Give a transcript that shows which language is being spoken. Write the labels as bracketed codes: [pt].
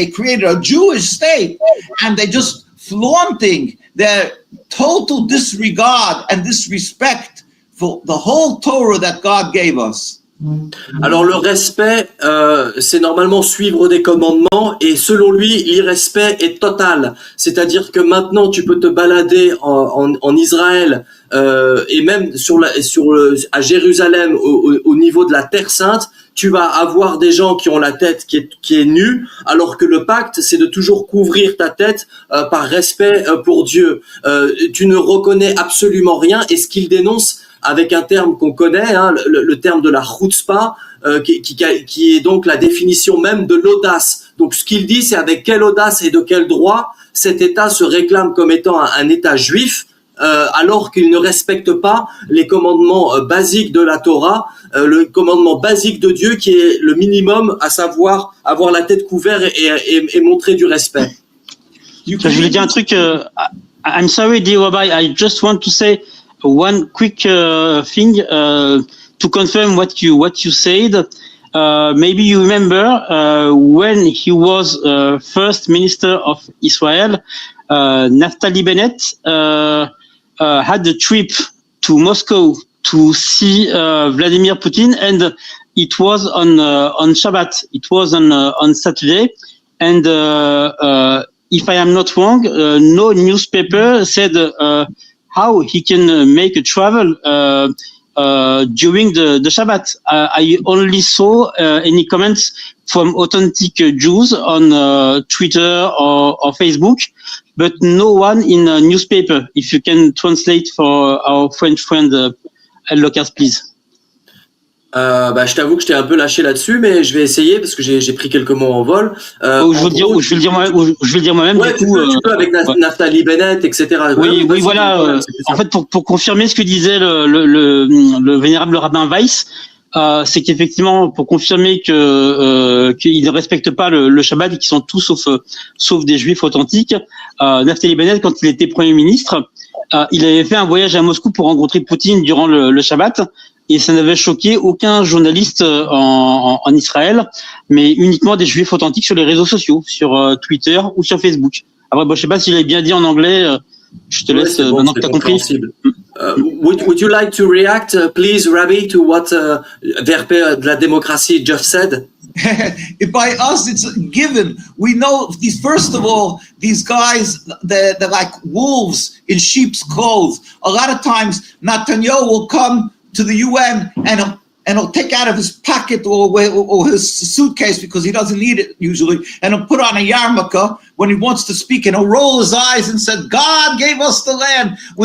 [en] They created a Jewish state, and they just flaunting their total disregard and disrespect for the whole Torah that God gave us. [fr] Alors le respect, c'est normalement suivre des commandements, et selon lui, l'irrespect est total. C'est-à-dire que maintenant, tu peux te balader en Israël et même à Jérusalem, au niveau de la Terre Sainte, tu vas avoir des gens qui ont la tête qui est nue, alors que le pacte, c'est de toujours couvrir ta tête par respect pour Dieu. Tu ne reconnais absolument rien, et ce qu'il dénonce avec un terme qu'on connaît, hein, le terme de la chutzpah, qui est donc la définition même de l'audace. Donc ce qu'il dit, c'est avec quelle audace et de quel droit cet État se réclame comme étant un État juif, alors qu'il ne respecte pas les commandements basiques de la Torah, le commandement basique de Dieu qui est le minimum, à savoir avoir la tête couverte et montrer du respect. Je voulais dire un truc. [en] I'm sorry, dear Rabbi, I just want to say one quick thing to confirm what you said. Maybe you remember when he was first minister of Israel, Naftali Bennett had a trip to Moscow to see Vladimir Putin, and it was on Shabbat. It was on Saturday, and if I am not wrong, no newspaper said how he can make a travel during the Shabbat. I only saw any comments from authentic Jews on Twitter or Facebook, but no one in a newspaper. If you can translate for our French friend Lucas, please. [fr] Je t'avoue que je t'ai un peu lâché là-dessus, mais je vais essayer parce que j'ai pris quelques mots en vol. Je vais le dire moi-même. Ouais, du coup, tu peux avec Naftali Bennett, etc. Oui, voilà. En fait, pour confirmer ce que disait le vénérable rabbin Weiss, c'est qu'effectivement, pour confirmer qu'ils ne respectent pas le Shabbat et qu'ils sont tous sauf des Juifs authentiques, Naftali Bennett, quand il était Premier ministre, il avait fait un voyage à Moscou pour rencontrer Poutine durant le Shabbat. Et ça n'avait choqué aucun journaliste en Israël, mais uniquement des Juifs authentiques sur les réseaux sociaux, sur Twitter ou sur Facebook. Après, je sais pas s'il est bien dit en anglais. Je te laisse maintenant que tu as compris. [en] Would you like to react, please, Rabbi, to what Verpe de la démocratie just said? By us, it's a given. We know first of all, these guys, they're like wolves in sheep's clothes. A lot of times, Netanyahu will come to the UN and he'll take out of his pocket or his suitcase because he doesn't need it usually, and he'll put on a yarmulke when he wants to speak, and he'll roll his eyes and say, God gave us the land,